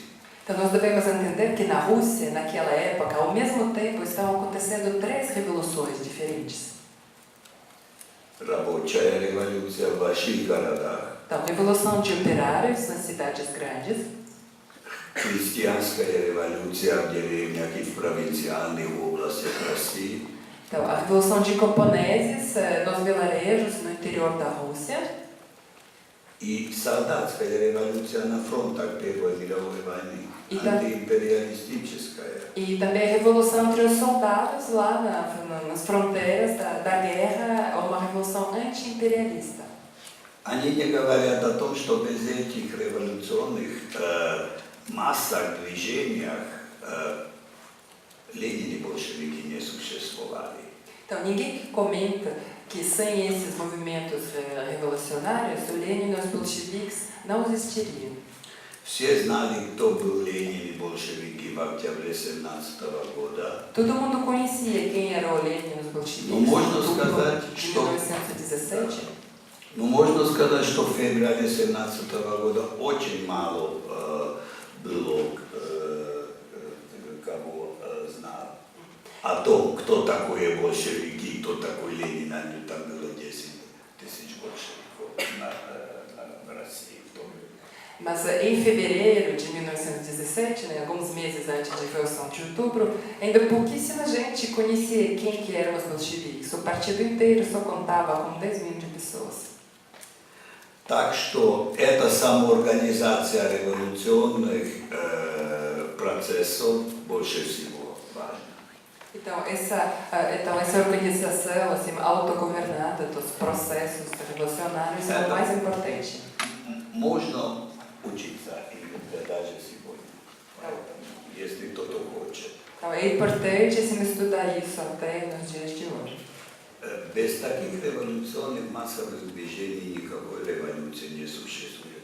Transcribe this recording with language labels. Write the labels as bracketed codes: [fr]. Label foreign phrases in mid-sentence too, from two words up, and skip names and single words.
[pt] Então, nós devemos entender que na Rússia, naquela época, ao mesmo tempo, estavam acontecendo 3 revoluções diferentes. [ru] Рабочая революция в больших городах, [pt] Então, Revolução de Operários nas cidades grandes, [ru] крестьянская революция в деревнях и в провинциальных областях России, [pt] então, a Revolução de Camponeses nos vilarejos no interior da Rússia, [ru] и солдатская революция на фронтах Первой мировой войны, И да. антиимпериалистическая. [pt] e também a Revolução entre os soldados lá nas fronteiras da guerra, uma revolução anti-imperialista. [ru] Они не говорят о том, что без этих революционных массах, движениях Ленин и большевики не существовали. [pt] Então, ninguém comenta que sem esses movimentos revolucionários, o Lenin e os bolcheviques não existiriam. [ru] Все знали, кто был Ленин и большевики в октябре 17 года. [pt] Todo mundo conhecia quem era o Lenin e os bolcheviques. [ru] Ну, можно [pt] Tudo [ru] сказать, [pt] de [ru] что... [pt] 1917. [ru] Ну, можно сказать, что в феврале 17 года очень мало было кого знал о том, кто такой большевики, кто такой Ленин. Там было 10 тысяч большевиков в России в то время. [pt] Mas em fevereiro de 1917, alguns meses antes da Revolução de Outubro, ainda pouquíssima gente conhecia quem que eram os bolcheviques. O partido inteiro só contava com 10 mil de pessoas. [ru] Так что эта самоорганизация революционных процессов больше всего важна. [pt] Então essa organização assim, autogovernada dos processos revolucionários é o mais importante. [ru] Можно учиться им даже сегодня, если кто-то хочет. [pt] Então é importante assim, estudar isso até nos dias de hoje. [ru] Без таких революционных массовых движений никакой революции не существует.